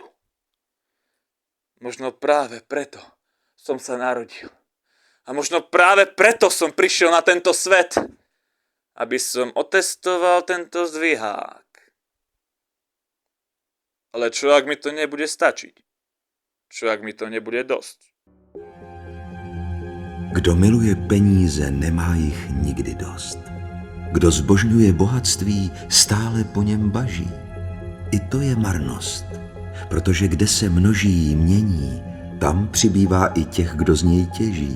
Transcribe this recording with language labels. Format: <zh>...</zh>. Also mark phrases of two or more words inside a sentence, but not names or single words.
<sk>Možno práve preto som sa narodil. A možno práve preto som prišiel na tento svet, aby som otestoval tento zdvihák. Ale čo ak mi to nebude stačiť? Čo ak mi to nebude dosť?</sk> <cs>Kdo miluje peníze, nemá jich nikdy dost. Kdo zbožňuje bohatství, stále po něm baží. I to je marnost, protože kde se množí, mění, tam přibývá i těch, kdo z něj těží.</cs>